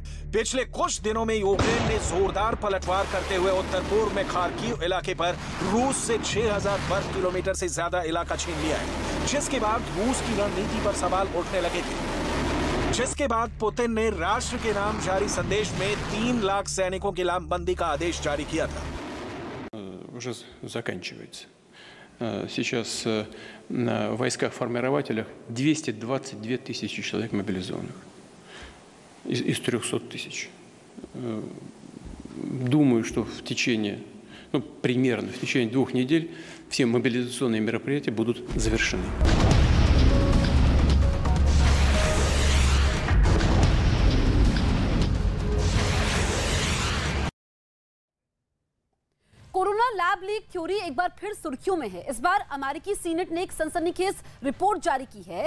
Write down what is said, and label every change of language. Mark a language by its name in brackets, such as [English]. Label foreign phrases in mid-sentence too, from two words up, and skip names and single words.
[Hindi] पिछले कुछ दिनों में यूक्रेन ने जोरदार पलटवार करते हुए उत्तर पूर्व में खार्किव इलाके पर रूस से 6000 वर्ग किलोमीटर से ज्यादा इलाका छीन लिया है, जिसके बाद रूस की रणनीति पर सवाल उठने लगे थे। जिसके बाद पुतिन ने राष्ट्र के नाम जारी संदेश में 3 लाख सैनिकों की लामबंदी का आदेश जारी किया था। [Russian] Уже заканчивается. Сейчас в войсках-формирователях 222 тысячи человек мобилизованных из 300 тысяч. Думаю, что в течение, примерно в течение 2 недель все мобилизационные мероприятия будут завершены. [Hindi] कोरोना [English] lab leak theory [Hindi] एक बार फिर सुर्खियों में है। इस बार अमेरिकी सीनेट ने एक सनसनीखेज रिपोर्ट जारी की है।